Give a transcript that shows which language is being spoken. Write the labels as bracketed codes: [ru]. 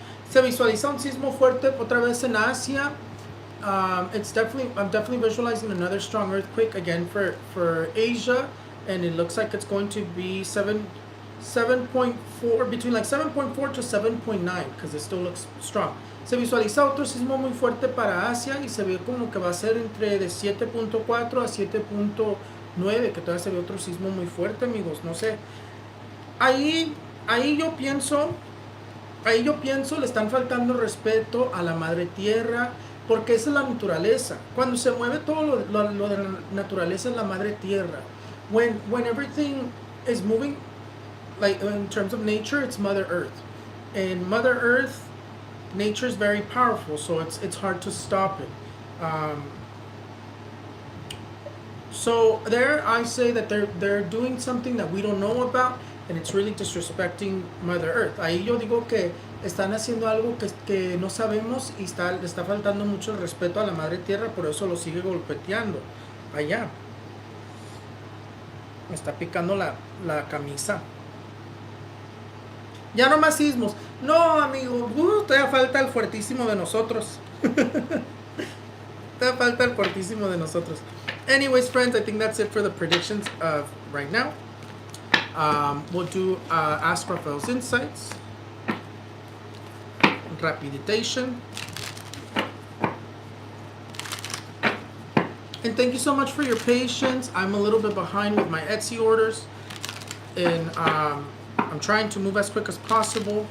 [es] Se visualiza un sismo fuerte otra vez en Asia. [en] I'm definitely visualizing another strong earthquake again for Asia, and it looks like it's going to be 7.4, between like 7.4 to 7.9, because it still looks strong. [es] Se visualiza otro sismo muy fuerte para Asia y se ve como que va a ser entre de 7.4 a 7.9, que todavía se ve otro sismo muy fuerte, amigos. No sé. Ahí yo pienso, le están faltando respeto a la madre tierra, porque esa es la naturaleza. Cuando se mueve todo lo de la naturaleza es la madre tierra. [en] When everything is moving, like in terms of nature, it's Mother Earth. And Mother Earth, nature is very powerful, so it's hard to stop it. So there, I say that they're doing something that we don't know about, and it's really disrespecting Mother Earth. [es] Ahí yo digo que están haciendo algo que no sabemos y le está faltando mucho el respeto a la Madre Tierra, por eso lo sigue golpeteando allá. Me está picando la camisa. Ya no más sismos. No, amigo, todavía falta el fuertísimo de nosotros. Todavía falta el fuertísimo de nosotros. [en] Anyways, friends, I think that's it for the predictions of right now. We'll do Ask Raphael's Insights, Rapidation. And thank you so much for your patience. I'm a little bit behind with my Etsy orders, and I'm trying to move as quick as possible.